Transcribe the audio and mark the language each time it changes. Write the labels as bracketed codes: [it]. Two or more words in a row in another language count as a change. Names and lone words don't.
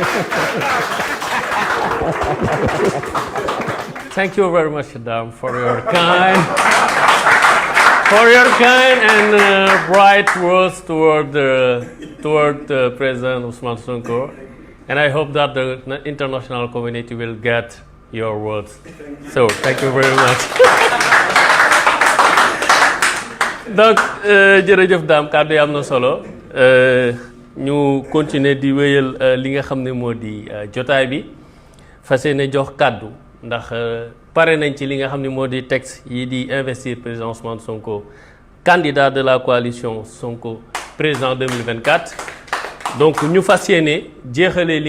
[en] Thank you very much, Adam, for your kind and bright words toward President Ousmane Sonko. And I hope that the international community will get your words. So, thank you very much. [wo] donc jërëjëf Dame kàddu yi am na solo ñu continuer di wéyal li nga xam ne moo di jotaay bi fas yéene jox kàddu ndax pare nañ ci li nga xam ne moo di texte yi di investir président Ousmane Sonko [fr] candidat de la coalition [wo] Sonko président 2024 donc ñu fas yéene jeexalee li